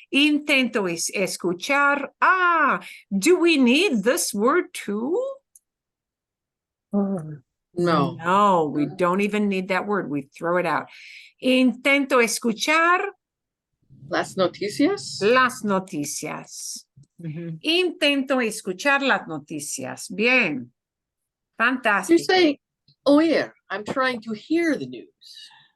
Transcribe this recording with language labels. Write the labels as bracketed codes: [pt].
[es] Intento escuchar. [en] Do we need this word too? No, we don't even need that word. We throw it out. [es] Intento escuchar Las noticias? Las noticias. Intento escuchar las noticias. Bien. [en] You [es] Fantástico. [en] say oír. I'm trying to hear the news.